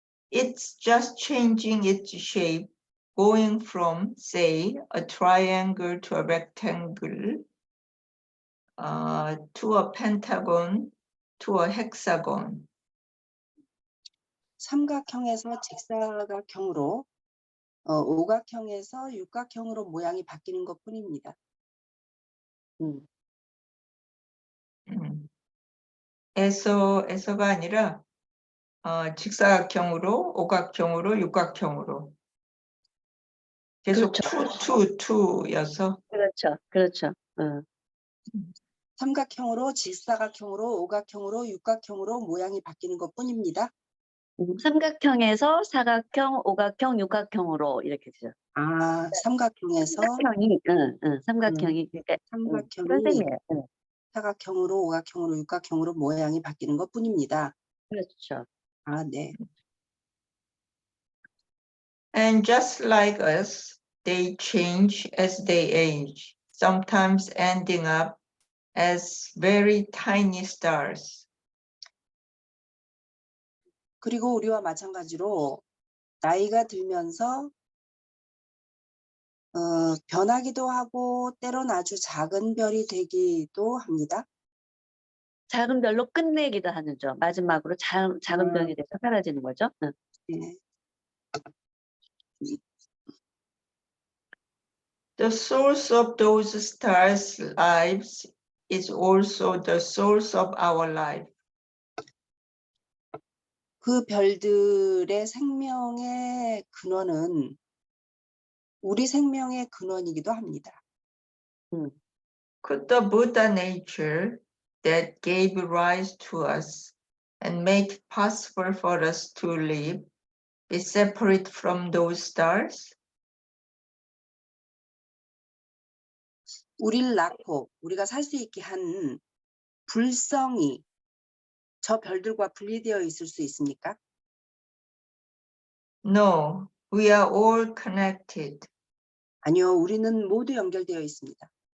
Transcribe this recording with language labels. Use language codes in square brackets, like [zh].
[en] It's just changing its shape, going from, say, a triangle to a rectangle, to a pentagon, to a hexagon. [ko] 삼각형에서 직사각형으로, 오각형에서 육각형으로 모양이 바뀌는 것뿐입니다. 에서가 아니라 직사각형으로, 오각형으로, 육각형으로. 계속 투여서. 그렇죠. 삼각형으로, 직사각형으로, 오각형으로, 육각형으로 모양이 바뀌는 것뿐입니다. 삼각형에서 사각형, 오각형, 육각형으로 이렇게 되죠. 삼각형에서 삼각형이 그러니까 삼각형이 사각형으로, 오각형으로, 육각형으로 모양이 바뀌는 것뿐입니다. 그렇죠. 네. [en] And just like us, they change as they age, sometimes ending up as very tiny stars. [ko] 그리고 우리와 마찬가지로 나이가 들면서 변하기도 하고 때론 아주 작은 별이 되기도 합니다. 작은 별로 끝내기도 하는죠. 마지막으로 작은 별이 돼서 사라지는 거죠. 네. [en] The source of those stars' lives is also the source of our life. [ko] 그 별들의 생명의 근원은 우리 생명의 근원이기도 합니다. [en] Could the Buddha nature that gave rise to us and make it possible for us to live be separate from those stars? [ko] 우리를 낳고 우리가 살 수 있게 한 불성이 저 별들과 분리되어 있을 수 있습니까? [en] No, we are all connected. [ko] 아니요, 우리는 모두 연결되어 있습니다.